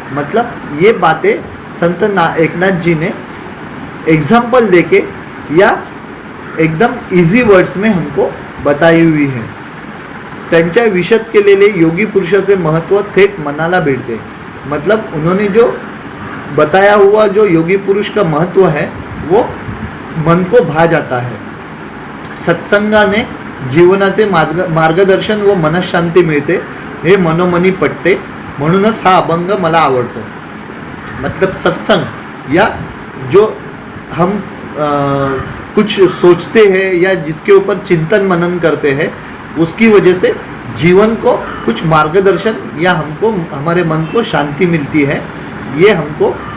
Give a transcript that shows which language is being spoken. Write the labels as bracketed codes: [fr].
[hi] मतलब ये बातें संत एकनाथ जी ने एग्जाम्पल देके या एकदम इजी वर्ड्स में हमको बताई हुई है। [mr] त्यांच्या विशद केलेले योगी पुरुषाचे महत्त्व थेट मनाला भिडते। [hi] मतलब उन्होंने जो बताया हुआ जो योगी पुरुष का महत्व है वो मन को भा जाता है। [mr] सत्संगाने जीवनाचे मार्गदर्शन व मनशांती मिळते, हे मनोमनी पटते, म्हणूनच हा अभंग मला आवडतो। [hi] मतलब सत्संग या जो हम कुछ सोचते हैं या जिसके ऊपर चिंतन मनन करते हैं, उसकी वजह से जीवन को कुछ मार्गदर्शन या हमको हमारे मन को शांति मिलती है। ये हमको